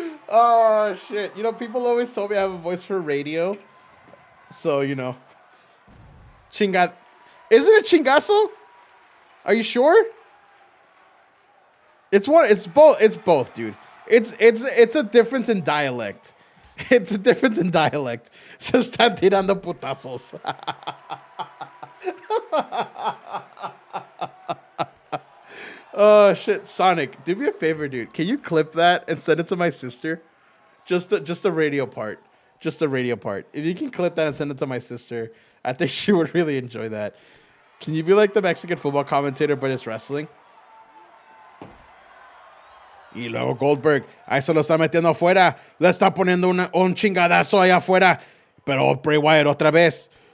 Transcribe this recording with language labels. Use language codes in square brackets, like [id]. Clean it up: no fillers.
[en] Oh, shit. You know, people always told me I have a voice for radio. So, you know. Chinga. Isn't it chingazo? Are you sure? It's both, dude. It's a difference in dialect. [es] Se están tirando putazos. [en] Oh shit, Sonic, do me a favor, dude. Can you clip that and send it to my sister? Just a radio part. If you can clip that and send it to my sister, I think she would really enjoy that. Can you be like the Mexican football commentator, but it's wrestling? [es] Y luego Goldberg, ahí se lo está metiendo afuera. Le está poniendo un chingadazo allá afuera. Pero Bray Wyatt otra vez.